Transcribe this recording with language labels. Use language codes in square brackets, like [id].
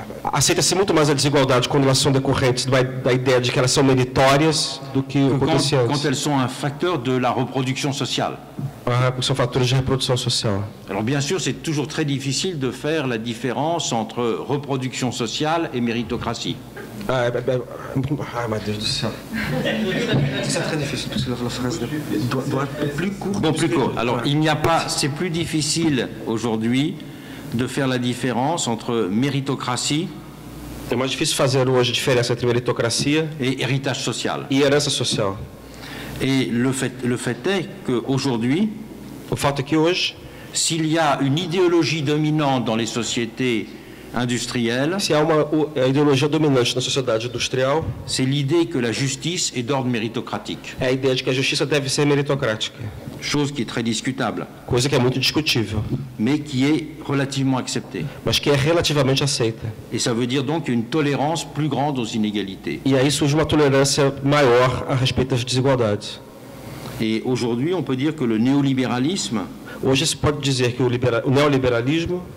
[pt] Aceita-se muito mais a desigualdade quando elas são decorrentes da ideia de que elas são meritórias do que acontecia antes. [fr] Quand elles sont un facteur de la reproduction sociale. [pt] São fatores de reprodução social. [fr] Alors bien sûr, c'est toujours très difficile de faire la différence entre reproduction sociale et méritocratie. [pt] Ai, meu Deus do céu. [fr] C'est très difficile parce que la phrase doit être plus courte. Bon, plus court. Alors, il n'y a pas, c'est plus difficile aujourd'hui de faire la différence entre méritocratie. [pt] É mais difícil fazer hoje a diferença entre meritocracia [fr] et héritage social. [pt] E herança social. [fr] Et le fait est qu'aujourd'hui, [pt] o fato é que hoje, [fr] s'il y a une idéologie dominante dans les sociétés industrielle, [pt] se há uma ideologia dominante na sociedade industrial, [fr] c'est l'idée que la justice est d'ordre méritocratique. [pt] É a ideia de que a justiça deve ser meritocrática. [fr] Chose qui est très discutable. [pt] Coisa que é muito discutível. [fr] Mais qui est relativement acceptée. [pt] Mas que é relativamente aceita. [fr] Et ça veut dire donc une tolérance plus grande aux inégalités. [pt] E aí surge uma tolerância maior a respeito das desigualdades. [fr] Et aujourd'hui, on peut dire que le néolibéralisme, [pt] hoje se pode dizer que o neoliberalismo,